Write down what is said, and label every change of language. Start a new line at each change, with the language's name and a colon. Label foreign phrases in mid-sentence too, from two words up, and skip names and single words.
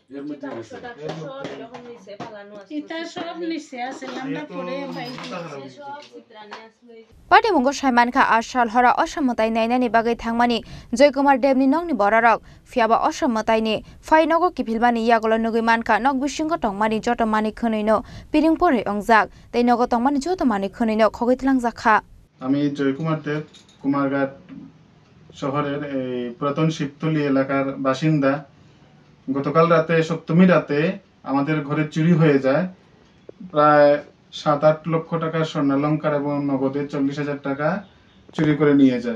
Kok Borok: Patimungno Saimankha Asal Hora Ossa Mwtai Nainani bagai Thangmani Jaykumar Deb ni nogni borarok phiaba Ossa Mwtai ni phai nogo kipilmani yagolo nugui mankha nog bisingo tongmani joto mani khonwi no piringpore ongjak tei nogo tongmani joto mani khonwi no khogoi Twlangjakha.
Bangla: আমি জয়কুমার দেব কুমারঘাট শহরের এই পুরাতন শিবতলী এলাকার বাসিন্দা। গতকাল রাতে সপ্তমী রাতে আমাদের ঘরে চুরি হয়ে যায়। প্রায় 7-8 লক্ষ টাকার স্বর্ণালংকার এবং নগদে 40,000 টাকা চুরি করে নিয়ে যায়।